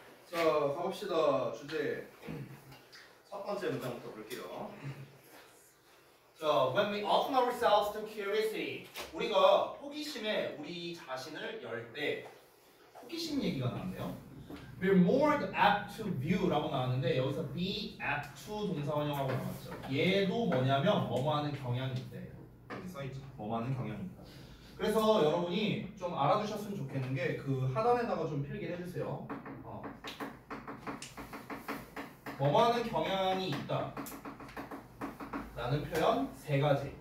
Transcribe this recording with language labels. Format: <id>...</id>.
<ko>자, 가봅시다. 주제 첫 번째 문장부터 볼게요. 자,</ko> <en>when we open ourselves to curiosity,</en> <ko>우리가 호기심에 우리 자신을 열 때 호기심 얘기가 나왔네요.</ko> <en>We're more apt to view라고</en> <ko>나왔는데 여기서</ko> <en>be apt to</en> <ko>동사원형하고 나왔죠. 얘도 뭐냐면 뭐뭐하는 경향이 있대. 여기 써있죠. 뭐뭐하는 경향이 있다. 그래서 여러분이 좀 알아두셨으면 좋겠는 게 그 하단에다가 좀 필기를 해주세요. 뭐뭐하는 경향이 있다 라는 표현 세 가지.</ko>